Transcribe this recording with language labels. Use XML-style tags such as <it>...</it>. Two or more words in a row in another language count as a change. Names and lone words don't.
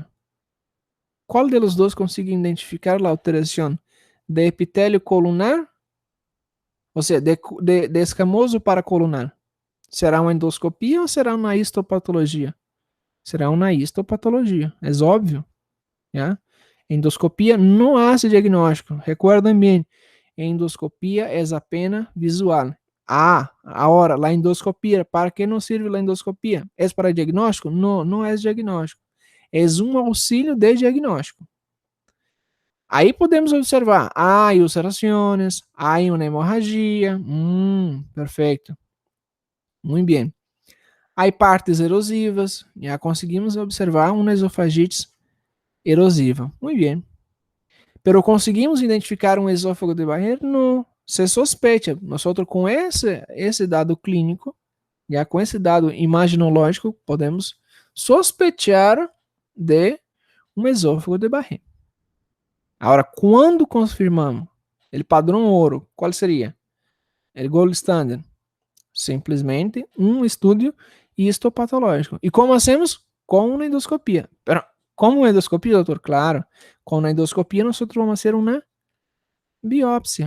<pt>Qual dos dois consegue identificar a alteração de epitélio colunar, ou seja, de escamoso para colunar? Será uma endoscopia ou será uma histopatologia? Será uma histopatologia, é óbvio. ¿Ya? Endoscopia não hace diagnóstico. Recuerden bem, endoscopia é apenas visual. Agora, a endoscopia, ¿para que não serve a endoscopia? É para diagnóstico? Não, não é diagnóstico. É um auxílio de diagnóstico. Aí podemos observar, há ulcerações, há uma hemorragia. Perfeito. Muito bem. Há partes erosivas, já conseguimos observar uma esofagite erosiva. Muito bem. Pero conseguimos identificar um esófago de Barreiro? Não.</pt> <es>Se sospecha.</es> <pt>Nós com esse dado clínico, já com esse dado imaginológico, podemos sospechar de um esófago de Barreiro. Agora, quando confirmamos o padrão ouro, qual seria? O</pt> <en>gold standard.</en> <pt>Simplesmente um estudo histopatológico. E como hacemos? Com uma endoscopia. Pero, como uma endoscopia, doutor? Claro. Com a endoscopia, nós vamos fazer uma biópsia.</pt>